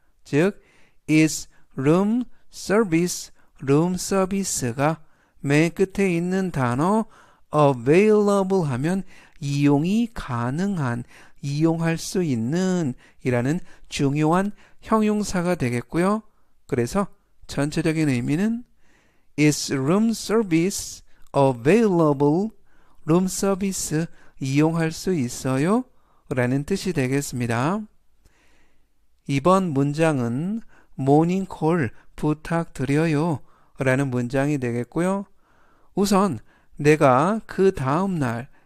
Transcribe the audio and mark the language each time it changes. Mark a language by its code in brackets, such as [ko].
[ko] 즉, [en] is room service, [ko] 룸 서비스가 맨 끝에 있는 단어 available 하면 이용이 가능한, 이용할 수 있는 이라는 중요한 형용사가 되겠고요. 그래서 전체적인 의미는 [en] Is room service available? [ko] 룸 서비스 이용할 수 있어요? 라는 뜻이 되겠습니다. 이번 문장은 모닝콜 부탁드려요 라는 문장이 되겠고요. 우선 내가 그 다음날